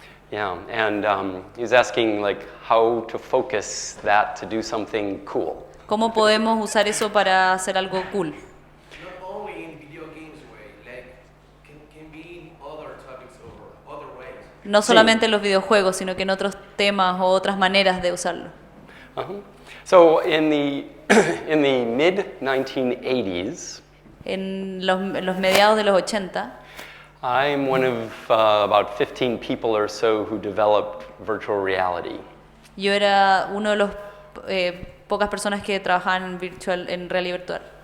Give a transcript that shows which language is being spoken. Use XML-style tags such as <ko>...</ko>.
<en>Yeah, and he's asking how to focus that to do something cool.</en> <es>¿Cómo podemos usar eso para hacer algo cool?</es> <en>not only in video games way, like can be in other topics or other ways.</en> <es>No solamente en los videojuegos, sino que en otros temas o otras maneras de usarlo.</es> <en>So in the mid 1980s,</en> <es>En los mediados de los 80,</es> <en>I'm one of about 15 people or so who developed virtual reality.</en> <es>yo era uno de los pocas personas que trabajaban en realidad virtual.</es>